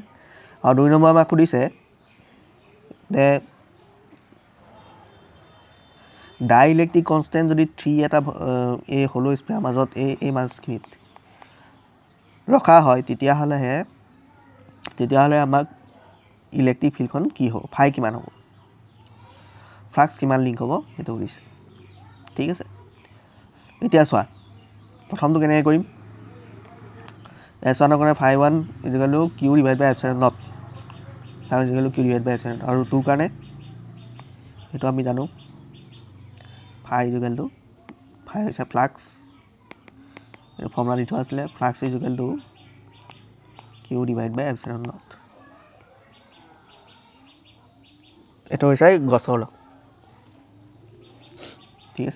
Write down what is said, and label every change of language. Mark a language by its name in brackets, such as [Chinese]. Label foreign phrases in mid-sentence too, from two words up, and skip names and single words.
[Assamese] আৰু 2 নম্বৰ আমাক সুধিছে যে [English] dielectric constant [Assamese] যদি 3 এটা এই হলো স্ফেয়াৰ মাজত এই মাজখিনিত ৰখা হয়, তেতিয়াহ'লে আমাক [English] electric field [Assamese] কি হ'ব, ফাই কিমান হ'ব, ফ্লাক্স কিমান লিংক হ'ব সেইটো সুধিছে, ঠিক আছে। এতিয়া চোৱা, প্ৰথমটো কেনেকৈ কৰিম। S1ৰ কাৰণে φ1 = Q / ε0, φ1 = Q / ε0, আৰু 2 কাৰণে সেইটো আমি জানো φ হৈছে ফ্লাক্স, এইটো ফৰ্মুলা দি থোৱা আছিলে, ফ্লাক্স = Q / ε0। এইটো হৈছে গছৰ লগ, ঠিক আছে।